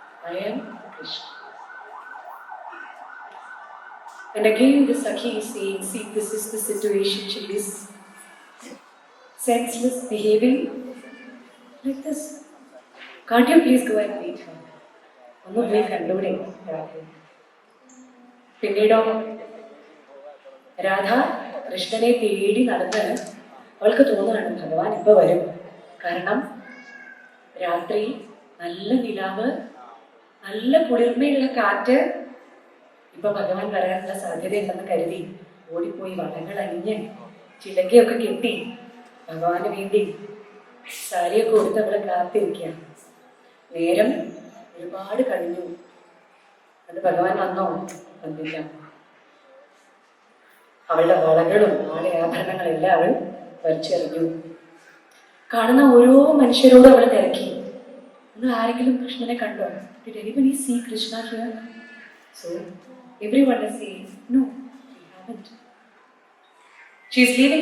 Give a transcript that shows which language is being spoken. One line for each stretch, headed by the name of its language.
English: I am Krishna. And again the Sakhi is saying, see, this is the situation. She is senseless, behaving like this. Can't you please go and meet her?
Malayalam: ഒന്ന് പോയി കണ്ടൂടെ രാധ? പിന്നീടോ രാധ കൃഷ്ണനെ തേടി നടന്ന് അവൾക്ക് തോന്നുകയാണ് ഭഗവാൻ ഇപ്പൊ വരും. കാരണം രാത്രി നല്ല നിലാവ്, നല്ല കുളിർമയുള്ള കാറ്റ്, ഇപ്പൊ ഭഗവാൻ വരാനുള്ള സാധ്യതയുണ്ടെന്ന് കരുതി ഓടിപ്പോയി വടങ്ങൾ അണിഞ്ഞ് ചിലക്കയൊക്കെ കെട്ടി ഭഗവാന് വേണ്ടി സാരിയൊക്കെ കൊടുത്ത് അവളെ കാത്തിരിക്കുകയാണ്. നേരം ഒരുപാട് കഴിഞ്ഞു. അത് ഭഗവാൻ വന്നോ? വന്നില്ല. അവളുടെ വളകളും ആടെ ആഭരണങ്ങളെല്ലാം അവൾ വലിച്ചെറിഞ്ഞു. കാണുന്ന ഓരോ മനുഷ്യരോടും അവൾ തിരക്കി, നിങ്ങൾ ആരെങ്കിലും കൃഷ്ണനെ കണ്ടോ?
English: Did anybody see Krishna here? So everyone is saying, no, we haven't. She is leaving